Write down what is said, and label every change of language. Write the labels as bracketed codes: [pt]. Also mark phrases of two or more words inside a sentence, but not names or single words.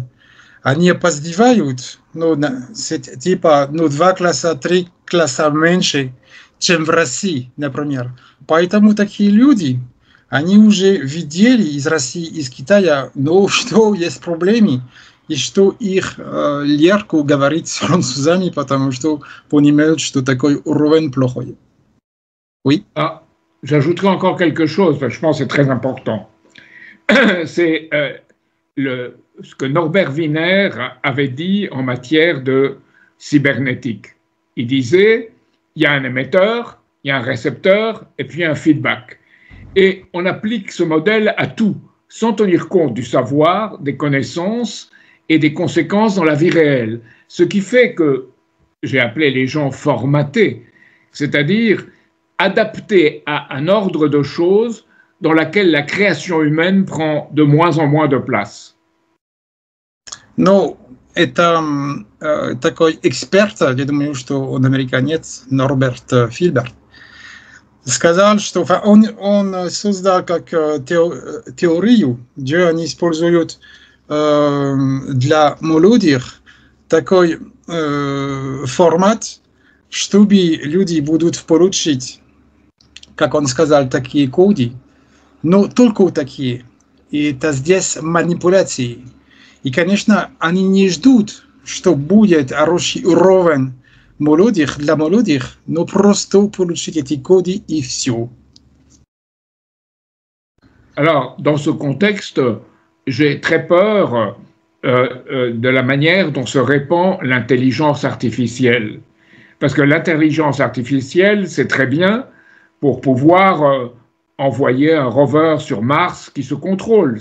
[ru] Они опаздывают, типа 2 класса, 3 класса меньше, чем в России, например. Поэтому такие люди, они уже видели из России, из Китая, что есть проблемы, и что их легко говорить с французами, потому что понимают, что такой уровень плохой. [fr] Oui. Ah, j'ajouterai encore quelque chose, je pense que c'est très important. C'est ce que Norbert Wiener avait dit en matière de cybernétique. Il disait, il y a un émetteur, il y a un récepteur, et puis un feedback. Et on applique ce modèle à tout, sans tenir compte du savoir, des connaissances et des conséquences dans la vie réelle. Ce qui fait que j'ai appelé les gens formatés, c'est-à-dire adaptés à un ordre de choses dans laquelle la création humaine prend de moins en moins de place. [ru] Ну, это такой эксперт, я думаю, что он американец, Норберт Фильберт, сказал, что он создал как теорию, где они используют для молодых такой формат, чтобы люди будут получить, как он сказал, такие коды, но только такие. И это здесь манипуляции. И, конечно, они не ждут, что будет хороший уровень молодых для молодых, но просто получить эти коды и все. [fr] Alors, dans ce contexte, j'ai très peur de la manière dont se répand l'intelligence artificielle. Parce que l'intelligence artificielle, c'est très bien pour pouvoir envoyer un rover sur Mars qui se contrôle.